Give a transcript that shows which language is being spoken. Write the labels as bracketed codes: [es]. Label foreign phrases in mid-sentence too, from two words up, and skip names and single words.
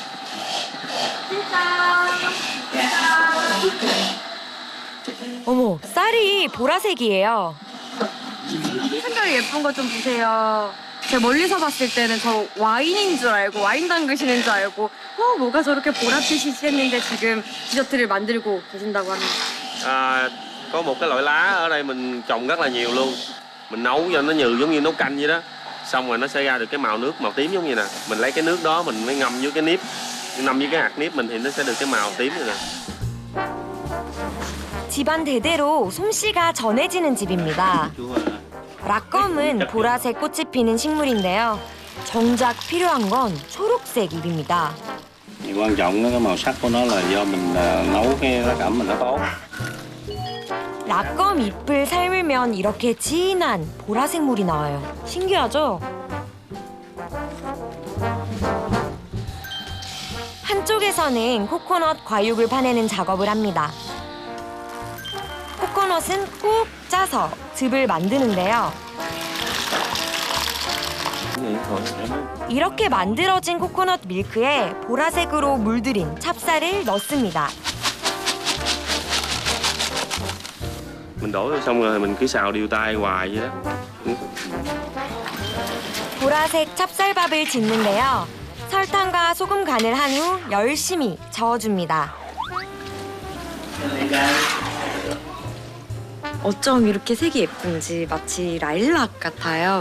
[ko] 어머, 쌀이 보라색이에요. 색깔이 예쁜 거 좀 보세요. 제가 멀리서 봤을 때는 저 와인인 줄 알고 와인 담그시는 줄 알고 뭐가 저렇게 보랏빛이지 했는데 지금 디저트를 만들고 계신다고 합니다. [vi] Có một cái loại lá ở đây mình trồng rất là nhiều luôn. Mình nấu cho nó nhừ giống như nấu canh vậy đó. Xong rồi nó sẽ ra được cái màu nước màu tím giống như nè. Mình lấy cái nước đó mình mới ngâm với cái nếp. Ngâm với cái hạt nếp mình thì nó sẽ được cái màu tím như nè. [ko] 집안 대대로 솜씨가 전해지는 집입니다. 락검은 보라색 꽃이 피는 식물인데요. 정작 필요한 건 초록색 잎입니다. [vi] Thì quan trọng cái màu sắc của nó là do mình nấu cái lá cẩm mình nó tốt. [ko] 락검 잎을 삶으면 이렇게 진한 보라색 물이 나와요. 신기하죠? 한쪽에서는 코코넛 과육을 파내는 작업을 합니다. 코코넛은 꼭 짜서 즙을 만드는데요. 이렇게 만들어진 코코넛 밀크에 보라색으로 물들인 찹쌀을 넣습니다. [vi] Mình đổ vô xong rồi mình cứ xào đều tay hoài vậy đó. [ko] 보라색 찹쌀밥을 짓는데요. 설탕과 소금 간을 한 후 열심히 저어줍니다. 어쩜 이렇게 색이 예쁜지 마치 라일락 같아요.